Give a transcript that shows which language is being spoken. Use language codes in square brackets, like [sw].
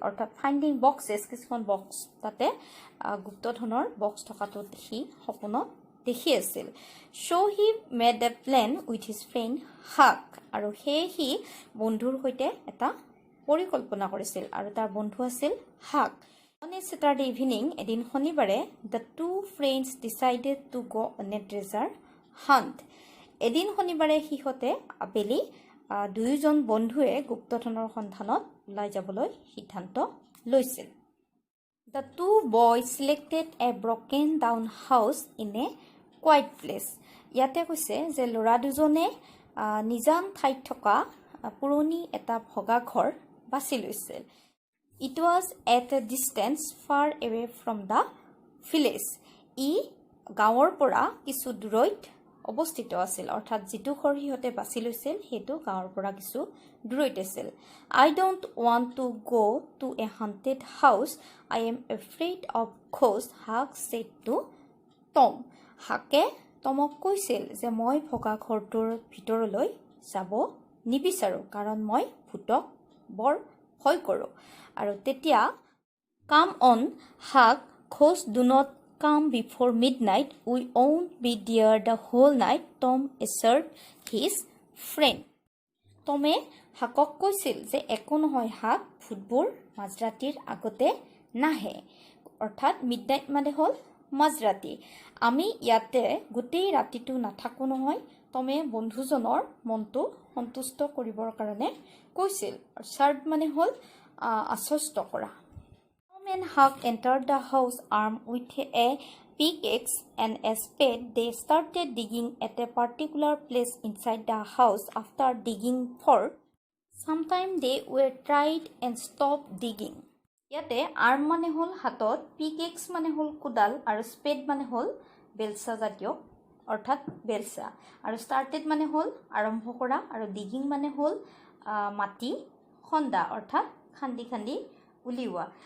[as] অৰ্থাৎ finding boxes, কিছুমান box তাতে গুপ্তধনৰ বক্স থকাটো সি সপোনত দেখি আছিল। [en] so' he made a plane with his friend Huck, [as] আৰু সেয়ে সি বন্ধুৰ সৈতে এটা পৰিকল্পনা কৰিছিল আৰু তাৰ বন্ধু আছিল হাক। [en] On a Saturday evening, [as] এদিন শনিবাৰে, [en] the two friends decided to go on a treasure hunt. [as] এদিন শনিবাৰে সিহঁতে আবেলি দুয়োজন বন্ধুৱে গুপ্তধনৰ সন্ধানত ওলাই যাবলৈ সিদ্ধান্ত লৈছিল। [en] The two boys selected a broken down house in a quiet place. [as] ইয়াতে কৈছে যে ল'ৰা দুজনে নিজান ঠাইত থকা পুৰণি এটা ভগা ঘৰ বাছি লৈছিল। [en] It was at a distance far away from the village. [as] ই গাঁৱৰ পৰা কিছু দূৰৈত অৱস্থিত আছিল, অৰ্থাৎ যিটো ঘৰ সিহঁতে বাছি লৈছিল সেইটো গাঁৱৰ পৰা কিছু দূৰৈত আছিল। [en] I don't want to go to a haunted house. I am afraid of ghosts, Huck said to Tom. [as] হাকে টমক কৈছিল যে মই ভগা ঘৰটোৰ ভিতৰলৈ যাব নিবিচাৰোঁ, কাৰণ মই ভূতক বৰ ভয় কৰোঁ। আৰু তেতিয়া [en] Come on, Huck, ghosts do not come before midnight. We won't be there the whole night, Tom assured his friend. [as] টমে হাকক কৈছিল যে একো নহয় হাক, ভূতবোৰ মাজৰাতিৰ আগতে নাহে, অৰ্থাৎ মিডনাইট মানে হ'ল মাজৰাতি। আমি ইয়াতে গোটেই ৰাতিটো নাথাকোঁ নহয়। টমে বন্ধুজনৰ মনটো সন্তুষ্ট কৰিবৰ কাৰণে কৈছিল। চাৰ্ড মানে হ'ল আশ্বস্ত কৰা। [en] Tom and Huck entered the house armed with a pickaxe and a spade. They started digging at a particular place inside the house. After digging for some time, they were tired and stopped digging. [as] ইয়াতে arm মানে হ'ল হাতত, pickaxe মানে হ'ল কোদাল, আৰু স্পেড মানে হ'ল বেলচা জাতীয়, অৰ্থাৎ বেলচা, আৰু ষ্টাৰ্টেড মানে হ'ল আৰম্ভ কৰা, আৰু ডিগিং মানে হ'ল মাটি খন্দা, অৰ্থাৎ খান্দি খান্দি উলিওৱা।